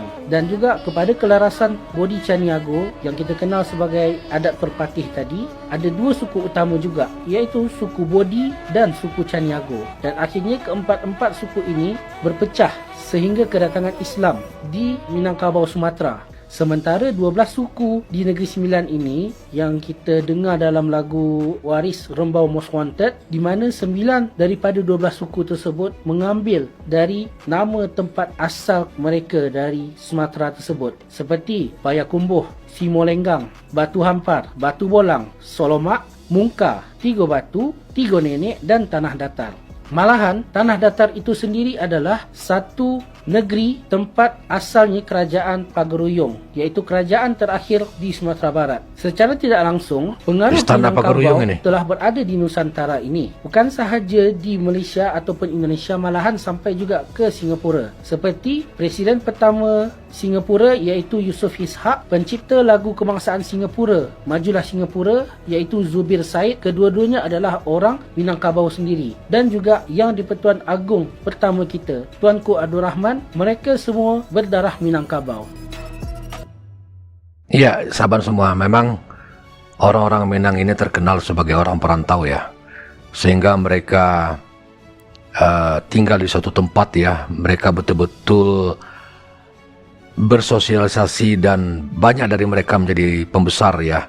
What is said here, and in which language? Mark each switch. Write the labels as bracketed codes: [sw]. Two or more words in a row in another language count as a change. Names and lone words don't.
[ms] Dan juga kepada kelarasan Bodi Caniago yang kita kenal sebagai adat Perpatih tadi, ada 2 suku utama juga, iaitu suku Bodi dan suku Caniago. Dan akhirnya keempat-empat suku ini berpecah sehingga kedatangan Islam di Minangkabau, Sumatera. Sementara 12 suku di Negeri Sembilan ini yang kita dengar dalam lagu Waris Rembau Most Wanted, di mana 9 daripada 12 suku tersebut mengambil dari nama tempat asal mereka dari Sumatera tersebut, seperti Payakumbuh, Simolenggang, Batu Hampar, Batu Bolang, Solomak, Mungka, Tiga Batu, Tiga Nenek dan Tanah Datar. Malahan, Tanah Datar itu sendiri adalah satu negeri tempat asalnya kerajaan Pagaruyung, iaitu kerajaan terakhir di Sumatera Barat. Secara tidak langsung, pengaruh Istana Pagaruyung ini telah berada di Nusantara ini. Bukan sahaja di Malaysia ataupun Indonesia, malahan sampai juga ke Singapura. Seperti Presiden pertama Singapura iaitu Yusof Ishak, pencipta lagu kebangsaan Singapura, Majulah Singapura, iaitu Zubir Said. Kedua-duanya adalah orang Minangkabau sendiri. Dan juga yang di-Pertuan Agong pertama kita, Tuanku Abdul Rahman, mereka semua berdarah Minangkabau. Ya, sahabat semua, memang orang-orang Minang ini terkenal sebagai orang perantau, ya. Sehingga mereka tinggal di suatu tempat, ya. Mereka betul-betul bersosialisasi dan banyak dari mereka menjadi pembesar, ya.